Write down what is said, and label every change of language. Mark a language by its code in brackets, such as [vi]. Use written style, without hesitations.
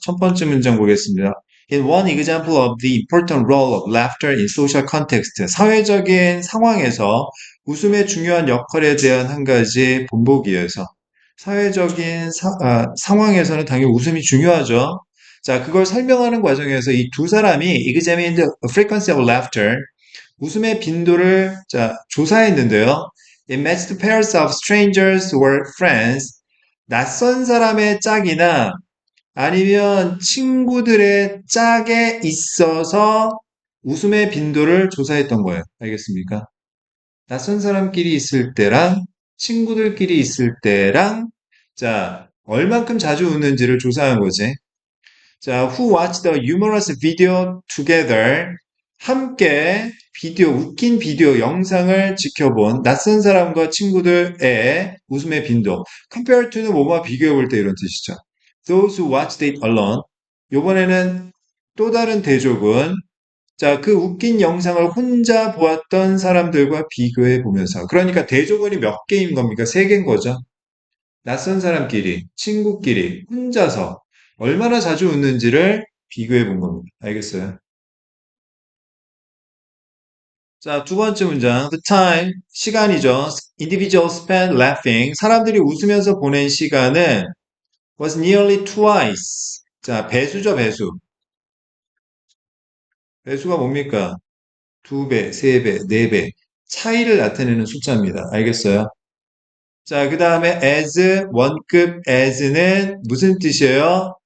[ko] 첫 번째 문장 보겠습니다. [en] In one example of the important role of laughter in social context, [ko] 사회적인 상황에서 웃음의 중요한 역할에 대한 한 가지 본보기에서 사회적인 상황에서는 당연히 웃음이 중요하죠. 자, 그걸 설명하는 과정에서 이 두 사람이 [en] examined the frequency of laughter, [ko] 웃음의 빈도를 자, 조사했는데요. [en] It matched pairs of strangers or friends. [ko] 낯선 사람의 짝이나 아니면 친구들의 짝에 있어서 웃음의 빈도를 조사했던 거예요. 알겠습니까? 낯선 사람끼리 있을 때랑 친구들끼리 있을 때랑 자, 얼만큼 자주 웃는지를 조사한 거지. 자, [en] who watched the humorous video together? [ko] 함께 웃긴 비디오 영상을 지켜본 낯선 사람과 친구들의 웃음의 빈도. compare to는 뭐뭐 비교해 볼 때 이런 뜻이죠. [en] Those who watched it alone. [ko] 요번에는 또 다른 대족은 자, 그 웃긴 영상을 혼자 보았던 사람들과 비교해 보면서. 그러니까 대조군이 몇 개인 겁니까? 세 개인 거죠. 낯선 사람끼리, 친구끼리, 혼자서 얼마나 자주 웃는지를 비교해 본 겁니다. 알겠어요? 자, 두 번째 문장. [en] The time, [ko] 시간이죠. [en] Individuals spent laughing. [ko] 사람들이 웃으면서 보낸 시간은 [en] was nearly twice. [ko] 자, 배수죠, 배수. 배수가 뭡니까? 두 배, 세 배, 네 배. 차이를 나타내는 숫자입니다. 알겠어요? 자, 그 다음에 as, 원급 as는 무슨 뜻이에요?